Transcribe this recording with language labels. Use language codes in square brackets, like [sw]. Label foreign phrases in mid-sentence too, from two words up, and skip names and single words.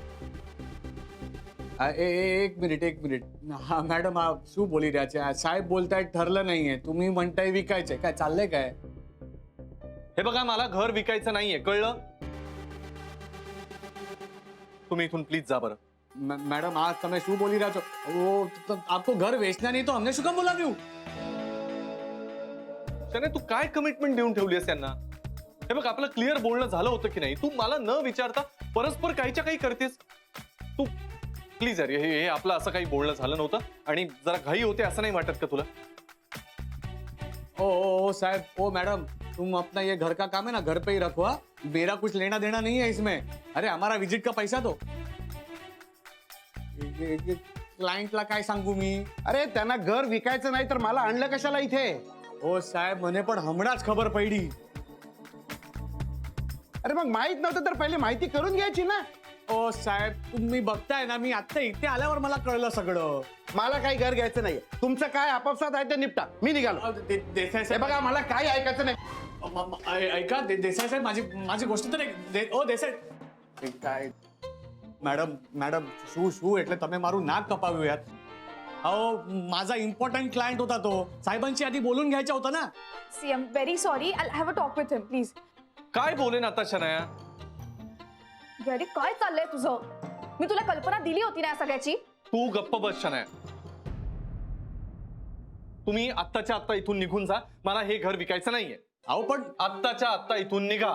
[mr] एक मिनिट. हा मॅडम, हा [gu] શું બોલી રહ્યા [mr] साहेब बोलतायत ठरलं नाहीये, तुम्ही म्हणताय विकायचंय, काय चाललंय काय? हे बघा, मला घर विकायचं नाहीये, कळलं? तुम्ही इथून प्लीज जा बरं. [gu] मैडम, आज તમે શું બોલી રહ્યા છો? [hi] वो तो आपको घर बेचना नहीं तो हमने શું काम बोला क्यों? [mr] शनाया, तू काय कमिटमेंट देऊन ठेवलीस यांना? हे बघ, आपलं क्लिअर बोलणं झालं होतं की नाही? तू मला न विचारता परस्पर काहीच्या काही करतेस. तू प्लीज यार, हे आपलं असं काही बोलणं झालं नव्हतं आणि जरा घाई होते, असं नाही वाटत का तुला? [hi] ओ साहब, ओ मैडम, तुम अपना ये घर का काम है ना घर पे ही रखो. हाँ? मेरा कुछ लेना देना नहीं है इसमें. अरे हमारा विजिट का पैसा दो. [mr] क्लायंटला काय सांगू मी? अरे त्यांना घर विकायचं नाही तर मला आणलं कशाला इथे? ओ साहेब, [gu] મને પણ હમણાં જ ખબર પડી. [mr] अरे मग माहित नव्हतं तर पहिले माहिती करून घ्यायची ना. ओ साहेब, तुम्ही बघताय ना, मी आता इथे आल्यावर मला कळलं सगळं. मला काही घर घ्यायचं नाहीये. तुमचं काय आपापसात आहे ते निपटा, मी निघालो. देसाई हे साहेब, बघा, मला काही ऐकायचं नाही. ऐका देसाई साहेब, माझी गोष्ट तर ओ देसाई काय मॅडम शू [gu] એટલે તમે મારું નાક કપાવ્યું યાર. [mr] अहो, माझा इम्पॉर्टंट क्लायंट होता तो. साहेबांची आधी बोलून घ्यायचं होतं ना. [en] See, I'm very sorry, I have a talk with him please. [mr] काय बोलेन आता शनाया? गॅरी, काय चाललंय तुझं? मी तुला कल्पना दिली होती ना या सगळ्याची. तू गप्प बस शनाया. तुम्ही आत्ताच्या आत्ता इथून निघून जा. मला हे घर विकायचं नाहीये. अहो पण आत्ताच्या आत्ता इथून निघा.